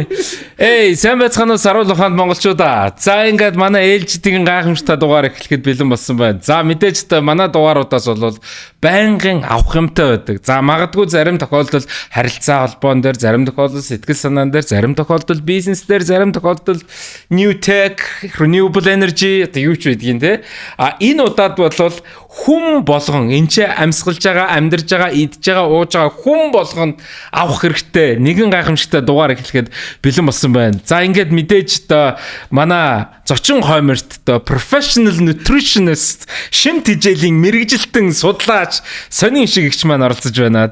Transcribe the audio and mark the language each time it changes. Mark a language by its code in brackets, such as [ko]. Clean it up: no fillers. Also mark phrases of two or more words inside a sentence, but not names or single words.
[mn] Сайн байцгаана уу Саруул ухаанд монголчуудаа. За ингээд манай ээлжидийн гайхамшигтай дугаар эхлэхэд бэлэн болсон байна. За мэдээж та манай дугааруудаас бол байнгын авах юмтай байдаг. За магадгүй зарим тохиолдолд харилцаа холбоон дээр, зарим тохиолдолд сэтгэл санаан дээр, зарим тохиолдолд бизнес дээр, зарим тохиолдолд [en] new tech, renewable energy [mn] одоо юу ч байдгийн тий. Энэ удаад бол хүн болгон энэ амьсгалж байгаа, амьдарж байгаа, идж байгаа, ууж байгаа хүн болгонд авах хэрэгтэй. Нэгэн гайхамшигтай дугаар эхлэхэд бэлэн болсон байна. За ингээд мэдээж манай зочин хойморт [en] professional nutritionist [mn] шим тэжээлийн мэрэгжилтэн судлаач сонин шигч маань оролцож байна.